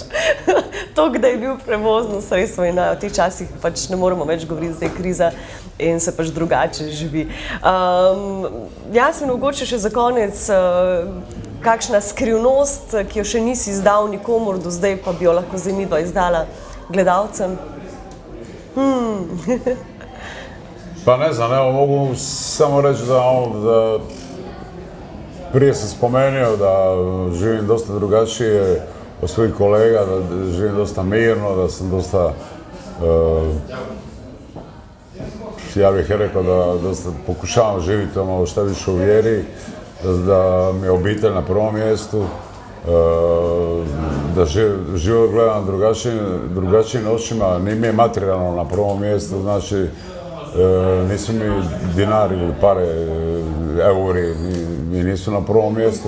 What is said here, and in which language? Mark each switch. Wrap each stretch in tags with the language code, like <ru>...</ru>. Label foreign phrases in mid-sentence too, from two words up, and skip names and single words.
<sl>To, da je bil prevozno sredstvo in v teh časih pač ne moremo več govoriti, zdaj je kriza in se pač drugače živi. Jasmin, mogoče še za konec, kakšna skrivnost, ki jo še nisi izdal nikomur do zdaj, pa bi jo lahko zdaj midva izdala gledalcem?</sl> <hr>Pa ne znam, evo mogu samo reći da prije sam spomenuo da živim dosta drugačije od svojih kolega, da živim dosta mirno, da sam dosta, ja bih rekao da dosta pokušavam živjeti šta više u vjeri, da mi je obitelj na prvom mjestu, da život gledam drugačijim očima, nije mi je materijalno na prvom mjestu, znači nisu mi dinari ili pare, euri, mi nisu na prvom mjestu.</hr>